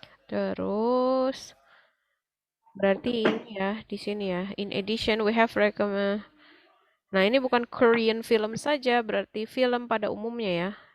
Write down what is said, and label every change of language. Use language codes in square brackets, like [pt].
[id] Terus berarti ini ya, di sini ya. [en] In addition, we have recommend. [id] Nah, ini bukan Korean film saja, berarti film pada umumnya ya.